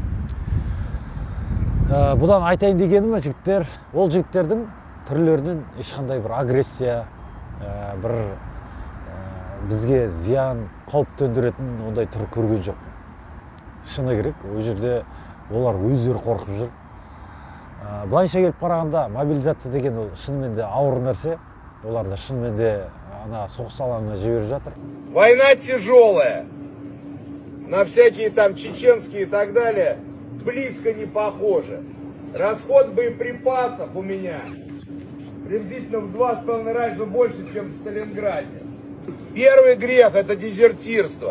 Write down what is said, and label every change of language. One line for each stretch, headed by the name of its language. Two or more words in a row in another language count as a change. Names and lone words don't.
Kazakh: Бұдан айтайын дегенім жігіттер, ол жігіттердің түрлерінен ешқандай бір агрессия, бір бізге зиян, қауіп төндіретін ондай түр көрген жоқ. Шыны керек, ол жерде олар өздері қорқып жүр. Былайша келіп қарағанда мобилизация деген ол шынымен де ауыр нәрсе. Оларды шынымен де соғыс алаңына жіберіп жатыр.
Russian: Война тяжелая. На всякие там чеченские и так далее близко не похоже. Расход боеприпасов у меня приблизительно в 2,5 раза больше, чем в Сталинграде. Первый грех — это дезертирство.